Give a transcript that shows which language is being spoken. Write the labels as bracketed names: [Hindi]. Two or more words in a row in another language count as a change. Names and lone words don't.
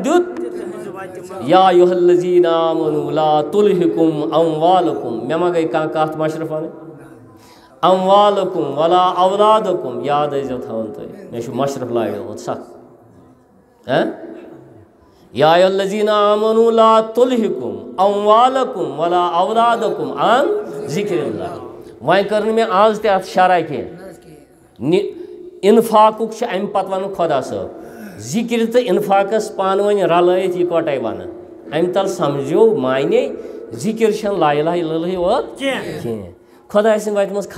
[Kashmiri] دیُت [Arabic] یا ایُہا الذیٖنَ آمنوا لا تُلہِکُم اموالکم [Kashmiri] مےٚ ما گٔے کانٛہہ کتھ مشرف وَنٕنۍ [Arabic] اموالکم ولا اولادکم [Kashmiri] یاد ٲسۍزیو تھاوان تُہۍ مےٚ چھُ مشرف لاڑیومُت سخ [Arabic] یا ایُہا الذیٖنَ آمنوا لا تُلہِکُم اموالکم ولا اولادکم عن ذکر اللہ [Kashmiri] وۄنۍ کٔر نہٕ مےٚ آز تہِ اتھ شرح کینٛہہ انفاقُک چھُ اَمہِ پتہٕ وَنُن خۄدا صٲب ذِکر تہٕ اِنفاقس پانہٕ ؤنۍ رلٲیِتھ یِکوَٹَے وَنان اَمہِ تل سمجھو مانے ذِکر چھَنہٕ [Arabic] لا اِلہَ اِلَّا اللہِ [Kashmiri] یوت کینٛہہ خۄداے سٕنٛدِ وَتہِ منٛز